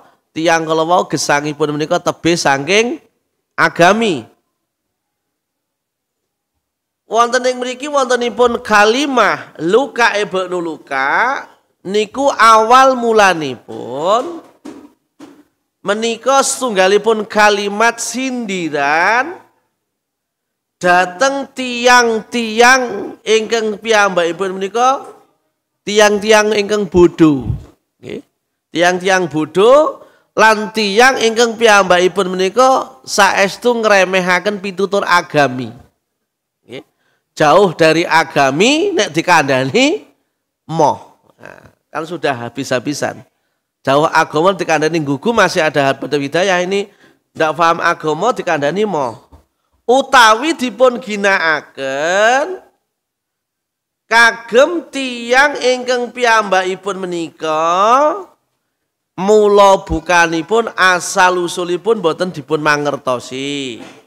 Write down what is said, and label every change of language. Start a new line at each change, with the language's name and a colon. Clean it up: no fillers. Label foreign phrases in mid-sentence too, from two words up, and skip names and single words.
Javanese: Tiyang kala wau gesangipun menika tebih saking agami. Wonten ing mriki wontenipun kalimah Luka ibnu Luka niku awal mulanipun menika setunggalipun kalimat sindiran dateng tiang-tiang ingkang piyambakipun menika tiang-tiang ingkang bodho. Nggih. Tiang-tiang bodho lan tiang ingkang piyambakipun menika saestu ngremehaken pitutur agami. Nggih.
Indonesian: Jauh dari
Javanese: agami nek dikandani moh.
Indonesian: Nah, kan sudah habis-habisan. Jauh agama
Javanese: dikandani gugu
Indonesian: masih ada habatul hidayah, ini ndak paham agama
Javanese: dikandani moh. Utawi dipun ginakaken kagem tiyang ingkang piyambakipun menika mula bukanipun asal usulipun boten dipun mangertosi.